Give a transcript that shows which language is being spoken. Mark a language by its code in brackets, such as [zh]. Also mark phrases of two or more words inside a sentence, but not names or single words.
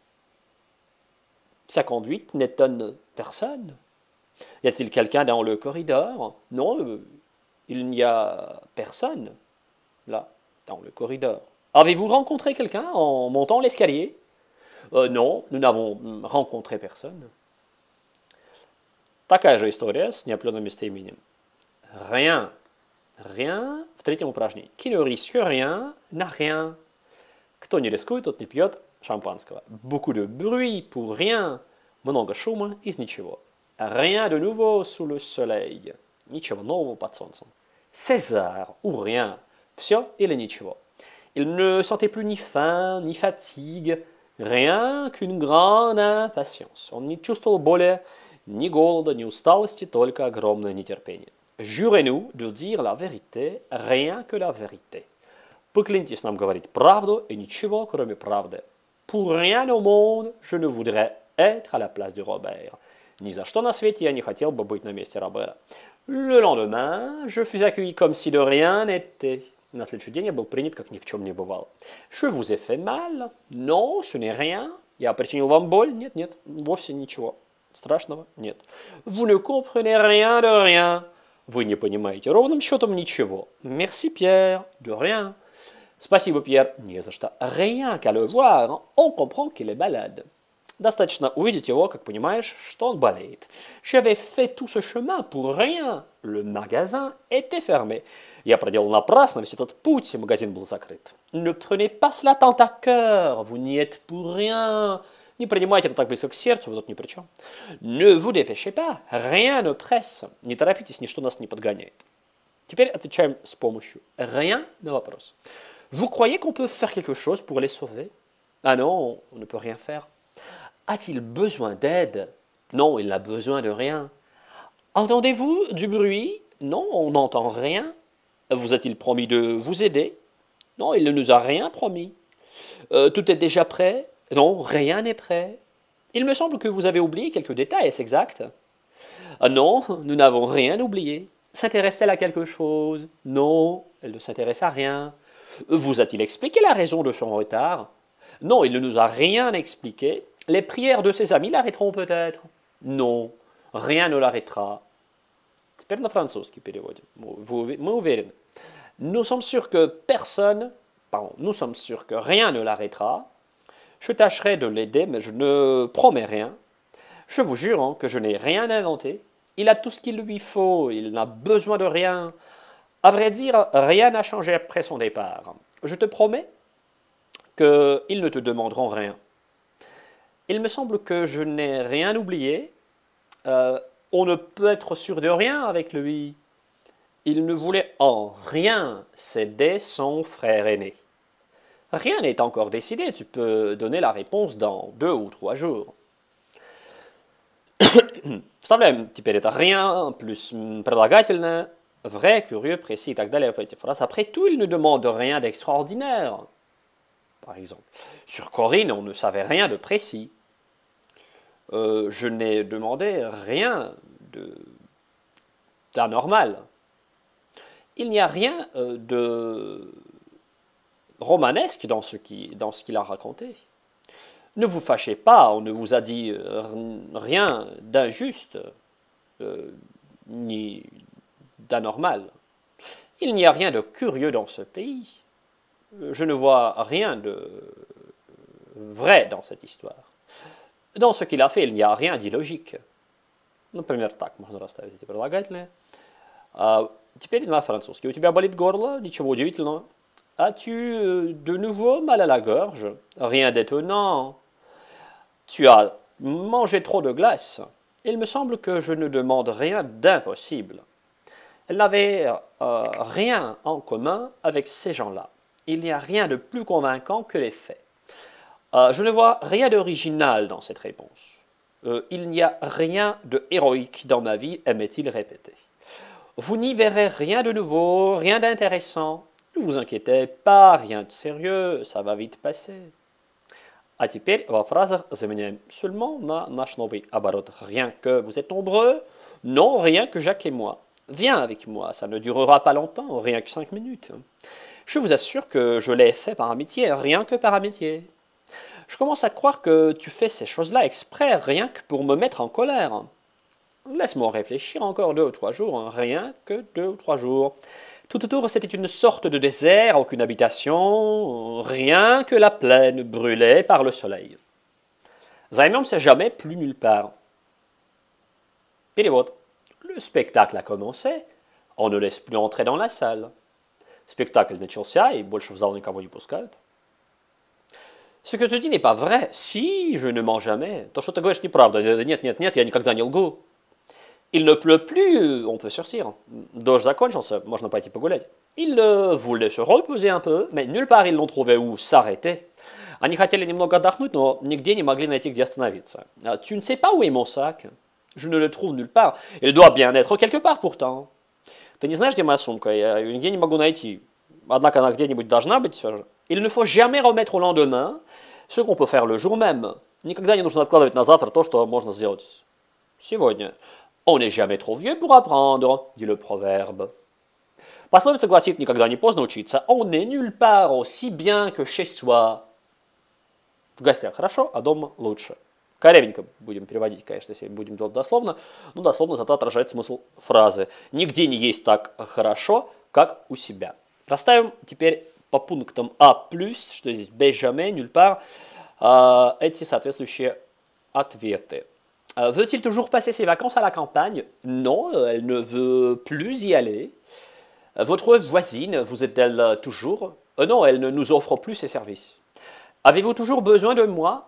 [fr] Sa conduite n'étonne personne. Y a-t-il quelqu'un dans le corridor? Non, il n'y a personne là, dans le corridor. Avez-vous rencontré quelqu'un en montant l'escalier? Non, nous n'avons rencontré personne. [ru] Такая же история с неопределенным местоимением. [fr] Rien. Rien [ru] в третьем упражнении. [fr] Qui ne risque rien n'a rien. [ru] Кто не рискует, тот не пьет шампанского. [fr] Beaucoup de bruit pour rien. [ru] Много шума из ничего. [fr] Rien de nouveau sous le soleil. [ru] Ничего нового под солнцем. [fr] César ou rien. [ru] Все или ничего. [fr] Il ne sentait plus ni faim, ni fatigue, rien qu'une grande impatience. [ru] Он не чувствовал более ни голода, ни усталости, только огромное нетерпение. [fr] Jurez-nous de dire la vérité, rien que la vérité. [ru] Поклянитесь нам говорить правду и ничего, кроме правды. [fr] Pour rien au monde, je ne voudrais être à la place de Robert. [ru] Ни за что на свете я не хотел бы быть на месте Робера. [fr] Le lendemain, je fus accueilli comme si de rien n'était. [ru] На следующий день я был принят, как ни в чем не бывало. [fr] Je vous ai fait mal? Non, ce n'est rien. [ru] Я причинил вам боль? Нет, нет, вовсе ничего страшного, нет. [fr] Vous ne comprenez rien de rien. [ru] Вы не понимаете ровным счетом ничего. [fr] Merci, Pierre. De rien. [ru] Спасибо, Пьер. Не за что. [fr] Rien qu'à le voir, on comprend qu'il est malade. [ru] Достаточно увидеть его, как понимаешь, что он болеет. [fr] J'avais fait tout ce chemin pour rien. Le magasin était fermé. [ru] Я проделал напрасно весь этот путь, и магазин был закрыт. [fr] Ne prenez pas cela tant à cœur. Vous n'y êtes pour rien. [ru] Не принимайте это так близко к сердцу, вы тут ни при чем. [fr] Ne vous dépêchez pas. Rien ne presse. [ru] Не торопитесь, ничто нас не подгоняет. Теперь отвечаем с помощью rien на вопрос. [fr] Vous croyez qu'on peut faire quelque chose pour les sauver? Ah non, on ne peut rien faire. A-t-il besoin d'aide? Non, il n'a besoin de rien. Entendez-vous du bruit? Non, on n'entend rien. Vous a-t-il promis de vous aider? Non, il ne nous a rien promis. Tout est déjà prêt? Non, rien n'est prêt. Il me semble que vous avez oublié quelques détails, est-ce exact? Non, nous n'avons rien oublié. S'intéresse-t-elle à quelque chose? Non, elle ne s'intéresse à rien. Vous a-t-il expliqué la raison de son retard? Non, il ne nous a rien expliqué. Les prières de ses amis l'arrêteront peut-être? Non, rien ne l'arrêtera. [ru] Теперь на французский переводим. Мы уверены. [fr] Nous sommes sûrs que personne, pardon, nous sommes sûrs que rien ne l'arrêtera. Je tâcherai de l'aider, mais je ne promets rien. Je vous jure hein, que je n'ai rien inventé. Il a tout ce qu'il lui faut, il n'a besoin de rien. À vrai dire, rien n'a changé après son départ. Je te promets qu'ils ne te demanderont rien. Il me semble que je n'ai rien oublié. On ne peut être sûr de rien avec lui. Il ne voulait en rien céder son frère aîné. Rien n'est encore décidé, tu peux donner la réponse dans 2 ou 3 jours. [ru] Вставляем теперь это [fr] rien, plus [ru] прилагательное, [fr] vrai, curieux, précis [ru] и так далее в эти фразы. [fr] Après tout, il ne demande rien d'extraordinaire. Par exemple, sur Corinne, on ne savait rien de précis. Je n'ai demandé rien d'anormal. Il n'y a rien de romanesque dans ce qu'il a raconté. Ne vous fâchez pas, on ne vous a dit rien d'injuste ni d'anormal. Il n'y a rien de curieux dans ce pays. Je ne vois rien de vrai dans cette histoire. Dans ce qu'il a fait, il n'y a rien d'illogique. [ru] Например, так можно расставить эти прилагательные. Теперь на французский. У тебя болит горло? Ничего удивительного. [fr] As-tu de nouveau mal à la gorge? Rien d'étonnant. Tu as mangé trop de glace. Il me semble que je ne demande rien d'impossible. Elle n'avait rien en commun avec ces gens-là. Il n'y a rien de plus convaincant que les faits. Je ne vois rien d'original dans cette réponse. Il n'y a rien de héroïque dans ma vie, aimait-il répéter. Vous n'y verrez rien de nouveau, rien d'intéressant. Ne vous inquiétez pas, rien de sérieux, ça va vite passer. [ru] А теперь во фразах заменяем seulement на наш новый оборот. [fr] Rien que vous êtes nombreux, non, rien que Jacques et moi. Viens avec moi, ça ne durera pas longtemps, rien que 5 minutes. Je vous assure que je l'ai fait par amitié, rien que par amitié. Je commence à croire que tu fais ces choses-là exprès, rien que pour me mettre en colère. Laisse-moi réfléchir encore 2 ou 3 jours, rien que 2 ou 3 jours. Tout autour, c'était une sorte de désert, aucune habitation, rien que la plaine brûlée par le soleil. Займемся jamais plus nulle part. Перевод. Le spectacle a commencé, on ne laisse plus entrer dans la salle. [ru] Спектакль начался, и больше в зал никого не пускают. [fr] Ce que tu dis n'est pas vrai. Si, je ne mens jamais. [ru] То, что ты говоришь, неправда. Нет, нет, нет, я никогда не лгу. [fr] Il ne pleut plus, on peut surсir. [ru] Дождь закончился, можно пойти погулять. [fr] Ils voulaient se reposer un peu, mais nulle part ils n'ont trouvé où s'arrêter. [ru] Они хотели немного отдохнуть, но нигде не могли найти, где остановиться. [fr] Tu ne sais pas où est mon sac? Je ne le trouve nulle part. Il doit bien être quelque part pourtant. [ru] Ты не знаешь, где моя сумка? Я ее нигде не могу найти. Однако она где-нибудь должна быть все же. [fr] Il ne faut jamais remettre au lendemain ce qu'on peut faire le jour même. [ru] Никогда не нужно откладывать на завтра то, что можно сделать сегодня. [fr] On n'est jamais trop vieux pour apprendre, dit le proverbe. [ru] Пословица гласит, никогда не поздно учиться. [fr] On n'est nulle part aussi bien que chez soi. [ru] В гостях хорошо, а дома лучше. Корявенько будем переводить, конечно, если будем делать дословно, но дословно зато отражает смысл фразы. Нигде не есть так хорошо, как у себя. Расставим теперь по пунктам А+, что здесь без [fr] jamais, nulle part, [ru] эти соответствующие ответы. [fr] Veut-il toujours passer ses vacances à la campagne? Non, elle ne veut plus y aller. Votre voisine, vous êtes-elle toujours? Non, elle ne nous offre plus ses services. Avez-vous toujours besoin de moi?